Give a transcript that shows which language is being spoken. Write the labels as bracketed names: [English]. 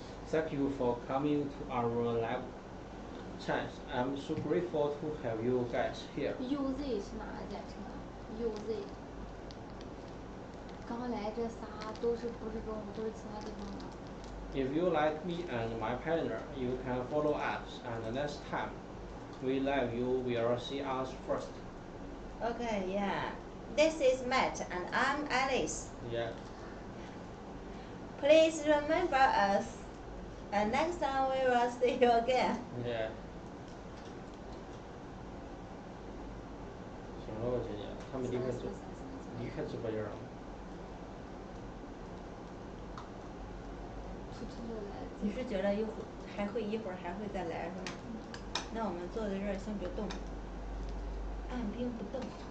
[English] Thank you for coming to our live Thanks. I'm so grateful to have you guys here. [Chinese] UZ 是哪个简称啊？UZ。刚来这仨都是不是中国，都是其他地方的。 [English] If you like me and my partner, you can follow us, and next time we live, you will see us first. Okay, yeah. This is Matt and I'm Alice. Yeah. Please remember us. And next time we will see you again. Yeah. [Chinese] 行了，我姐姐，他们离开直播间了。突突的来。你是觉得一会儿还会再来是吗？那我们坐在这儿先别动，按兵不动。